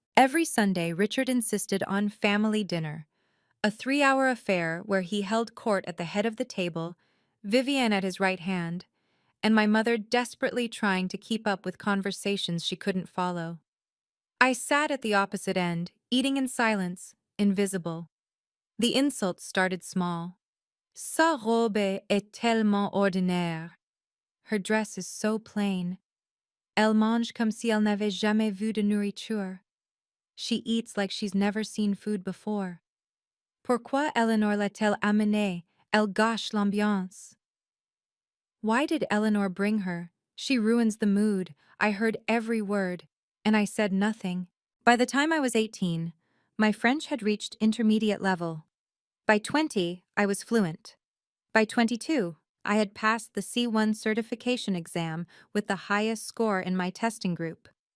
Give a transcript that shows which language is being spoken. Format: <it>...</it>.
<en>Every Sunday, Richard insisted on family dinner, a 3-hour affair where he held court at the head of the table, Vivienne at his right hand, and my mother desperately trying to keep up with conversations she couldn't follow. I sat at the opposite end, eating in silence, invisible. The insults started small.</en> <fr>Sa robe est tellement ordinaire.</fr> <en>Her dress is so plain.</en> <fr>Elle mange comme si elle n'avait jamais vu de nourriture.</fr> <en>She eats like she's never seen food before.</en> <fr>Pourquoi Eleanor l'a-t-elle amenée? Elle gâche l'ambiance.</fr> <en>Why did Eleanor bring her? She ruins the mood. I heard every word, and I said nothing. By the time I was 18, my French had reached intermediate level. By 20, I was fluent. By 22, I had passed the C1 certification exam with the highest score in my testing group.</en>